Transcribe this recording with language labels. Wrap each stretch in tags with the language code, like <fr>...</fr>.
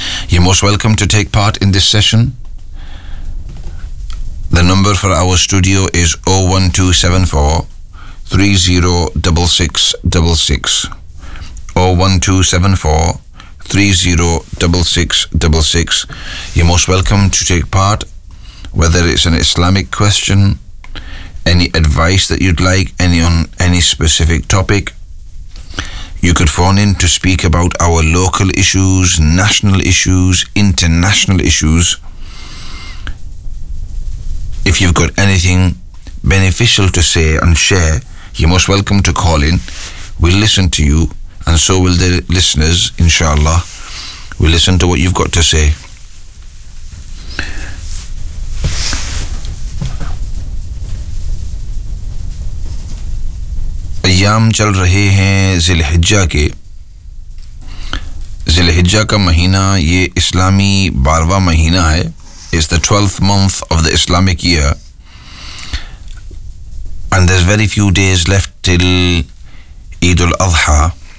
<en>You most welcome to take part in this session the number for our studio is 01274 306 66 01274 306 66 You're most welcome to take part, whether it's an Islamic question, any advice that you'd like, any on any specific topic. You could phone in to speak about our local issues, national issues, international issues. If you've got anything beneficial to say and share, you're most welcome to call in. We'll listen to you, and so will the listeners, inshallah. We'll listen to what you've got to say.</en> <ur>ایام چل رہے ہیں ذلحجہ کے ذلحجہ کا مہینہ یہ اسلامی 12th مہینہ ہے</ur> <en>It's the 12th month of the Islamic year. And there's very few days left till Eid al-Adha.</en>